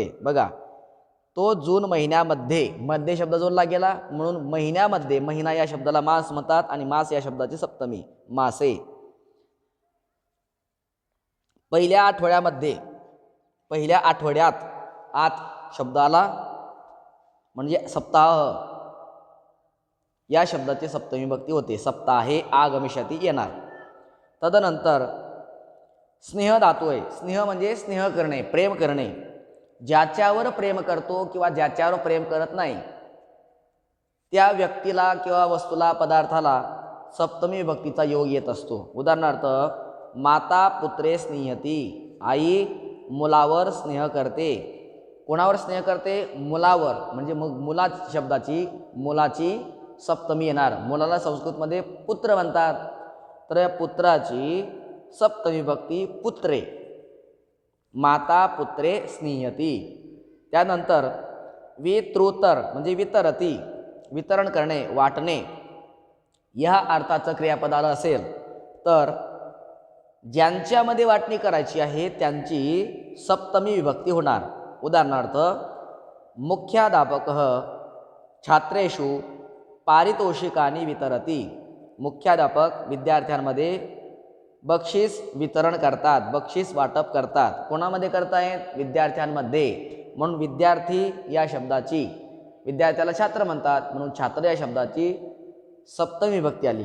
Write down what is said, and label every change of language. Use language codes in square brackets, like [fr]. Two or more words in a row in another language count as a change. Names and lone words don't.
[mr] बघा, तो जून महिन्यामध्ये, मध्ये शब्द जोडला गेला म्हणून महिन्यामध्ये, महिना या शब्दाला मास म्हणतात आणि मास या शब्दाची सप्तमी मासे. पहिल्या आठवड्यामध्ये, पहिल्या आठवड्यात आत शब्दाला म्हणजे सप्ताह या शब्दाची सप्तमी विभक्ती होते, [sa] सप्ताहे आगमिष्यति येणार. [mr] तदनंतर स्नेह धातू आहे. स्नेह म्हणजे स्नेह करणे, प्रेम करणे. ज्याच्यावर प्रेम करतो किंवा ज्याच्यावर प्रेम करत नाही त्या व्यक्तीला किंवा वस्तूला, पदार्थाला सप्तमी विभक्तीचा योग येत असतो. उदाहरणार्थ, [sa] माता पुत्रे स्नेहती, [mr] आई मुलावर स्नेह करते. कोणावर स्नेह करते? मुलावर. म्हणजे मग मुला शब्दाची, मुलाची सप्तमी येणार. मुलाला संस्कृतमध्ये पुत्र म्हणतात, तर या पुत्राची सप्तमी विभक्ती पुत्रे. [sa] माता पुत्रे स्नेहती. [mr] त्यानंतर वितृतर म्हणजे वितरती, वितरण करणे, वाटणे. या अर्थाचं क्रियापद आलं असेल तर ज्यांच्यामध्ये वाटणी करायची आहे त्यांची सप्तमी विभक्ती होणार. [sa] उदाहरणार्थ मुख्याध्यापकः छात्रेषु पारितोषिकानि वितरति. [mr] मुख्याध्यापक विद्यार्थ्यांमध्ये बक्षीस वितरण करतात, बक्षीस वाटप करतात. कोणामध्ये करतायत? विद्यार्थ्यांमध्ये. म्हणून विद्यार्थी या शब्दाची, विद्यार्थ्याला छात्र म्हणतात म्हणून छात्र या शब्दाची सप्तमी विभक्ती आली.